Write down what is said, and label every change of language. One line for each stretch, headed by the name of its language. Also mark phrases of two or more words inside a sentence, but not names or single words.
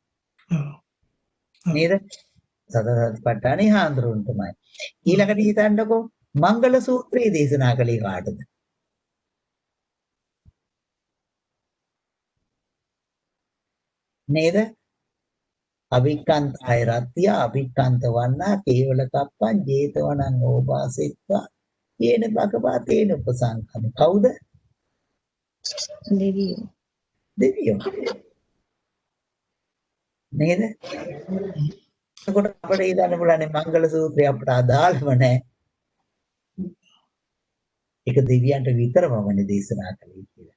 Sinhala: නේද? සතර සතිපට්ඨානේ හාමුදුරුවන්ටමයි. ඊළඟට හිතන්නකෝ මංගල සූත්‍රය දේශනා කළේ කාටද? නේද?
Pali: අවික්කන්තය රත්ත්‍ය අවික්කන්ත වන්නා කේවල කප්පං ජේතවනං ඕපාසෙත්වා යේන භගවා තේන උපසංකම.
Sinhala: කවුද? දෙවියෝ. නේද? එතකොට අපිට හිතන්න පුළුවන් මංගල සූත්‍රය අපට අදාළම නැහැ. ඒක දෙවියන්ට විතරමමනේ දේශනා කළේ කියලා.